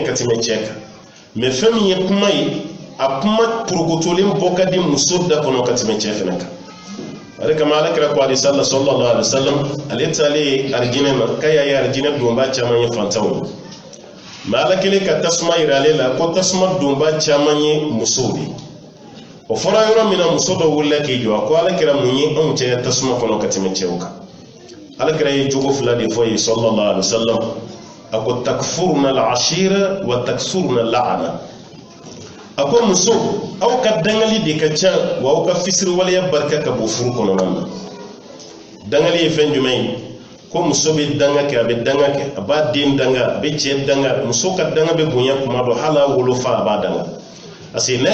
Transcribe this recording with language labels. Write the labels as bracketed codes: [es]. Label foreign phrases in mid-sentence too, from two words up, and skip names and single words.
[bm] ka tɛmɛ cɛ kan mais fɛn min ye kuma ye a kuma porokotolen bɔ ka di muso da kɔnɔ ka tɛmɛ cɛ fana kan o de kama alakira ko [ar] صلى الله عليه وسلم [bm] ale taalen arijinɛ na k'a y'a ye arijinɛ donba caman ye fantanw ye mais ala kelen ka tasuma yira ale la ko tasuma donba caman ye musow de o fɔra yɔrɔ min na muso dɔ wulila k'i jɔ a ko alakira mun ye anw cɛ tasuma kɔnɔ ka tɛmɛ cɛw kan alakira ye jogo fila de fɔ ye [ar] صلى الله عليه وسلم [bm] a ko [ar] تكفرن العشير وتكثرن اللعن [bm] a ko muso aw ka dangali de ka ca wa aw ka fisiriwaleya barika ka bɔ furu kɔnɔna na dangali ye fɛn jumɛn ye ko muso bɛ danga kɛ a bɛ danga kɛ a b'a den danga a bɛ cɛ danga muso ka danga bɛ bonya kuma dɔ hali a wolofa a b'a danga [fr] parce que [bm] n'a